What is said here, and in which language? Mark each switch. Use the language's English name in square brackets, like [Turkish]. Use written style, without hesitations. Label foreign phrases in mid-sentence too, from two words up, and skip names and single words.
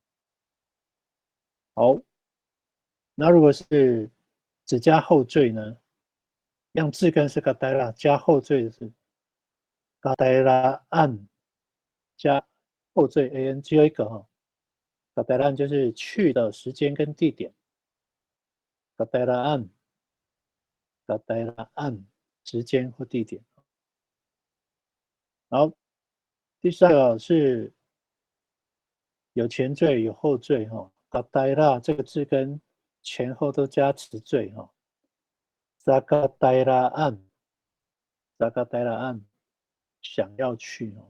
[Chinese] 好，那如果是只加后缀呢？样字根是 gadela， 加后缀的是 gadela an， 加后缀 an， 只有一个哈。gadela an 就是去的时间跟地点 ，gadela an，gadela an 时间或地点。然后第3个是有前缀有后缀哈 ，gadela 这个字根前后都加词缀哈。Zakatayla an，想要去哦。